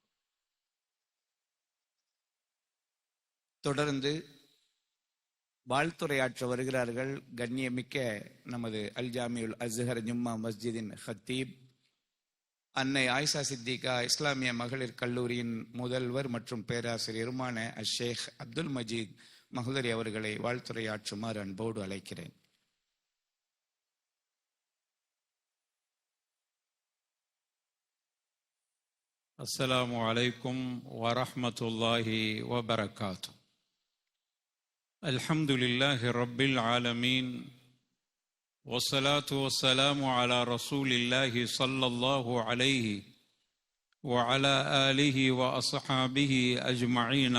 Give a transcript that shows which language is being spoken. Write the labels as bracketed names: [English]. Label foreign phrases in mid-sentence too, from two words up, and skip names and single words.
[Tamil] தொடர்ந்து வாழ்த்துரையாற்ற வருகிறார்கள் கண்ணியமிக்க நமது அல் ஜாமியுல் அஸ்ஹர் ஜும்மா மஸ்ஜிதின் ஹத்தீப், அன்னை ஆயிஷா சித்திகா இஸ்லாமிய மகளிர் கல்லூரியின் முதல்வர் மற்றும் பேராசிரியருமான ஷேக் அப்துல் மஜீத் மஹ்லரி அவர்களை வாழ்த்துரையாற்றுமாறு அன்போடு அழைக்கிறேன். [Arabic] السلام عليكم ورحمة الله وبركاته. الحمد لله رب العالمين، والصلاة والسلام على رسول الله صلى الله عليه وعلى آله وأصحابه أجمعين.